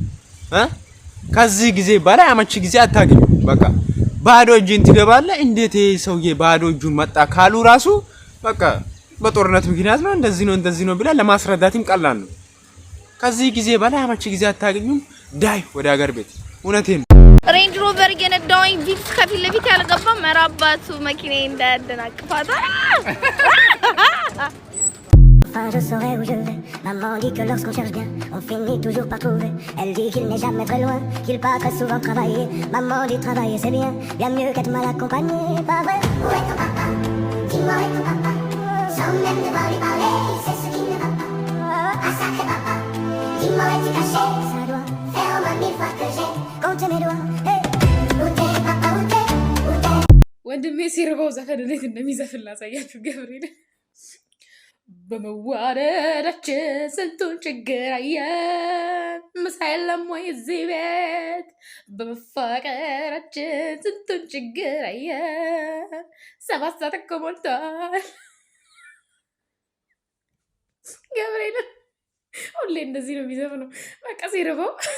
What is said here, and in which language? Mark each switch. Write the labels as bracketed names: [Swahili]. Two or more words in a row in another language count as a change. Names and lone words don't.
[Amharic] ከዚህ ጊዜ በላይ አመቺ ጊዜ አታገኙ። በቃ ባዶ እጅን ትገባለህ። እንዴት ሰውዬ ባዶ እጁን መጣ ካሉ ራሱ በቃ በጦርነት ምክንያት ነው እንደዚህ ነው ብላ ለማስረዳትም ቀላል ነው። ከዚህ ጊዜ በላይ አመቺ ጊዜ አታገኙም። ዳይ ወደ ሀገር ቤት። እውነቴን ሬንጅ ሮቨር የነዳውኝ ቪክስ ከፊት ለፊት ያልገባ መራባቱ መኪናዬ እንዳያደናቅፋት። [French] Enfin je saurai où je vais. Maman dit que lorsqu'on cherche bien, on finit toujours par trouver. Elle dit qu'il n'est jamais très loin, qu'il part très souvent travailler. Maman dit travailler c'est bien, bien mieux qu'être mal accompagné. Pas vrai? Où est ton papa? Dis-moi où est ton papa? Sans même devoir lui parler, c'est ce qui ne va pas. Un sacré papa, dis-moi où es-tu caché? Ça doit faire au moins 1000 fois que j'ai compté mes doigts. Hey, où t'es papa, où t'es? [Amharic] ወንድሜ ሲርበው ዘፈን እንዴት እንደሚዘፍን ላሳያችሁ። ገብርኤል በመዋደዳችን ስንቱን ችግር አየን፣ ምሳ የለም ወይ እዚህ ቤት? በመፋቀራችን ስንቱን ችግር አየን፣ 7 ሰዓት እኮ ሞልቷል። ገብርኤል ሁሌ እንደዚህ ነው የሚዘፍነው። በቃ ሲርበው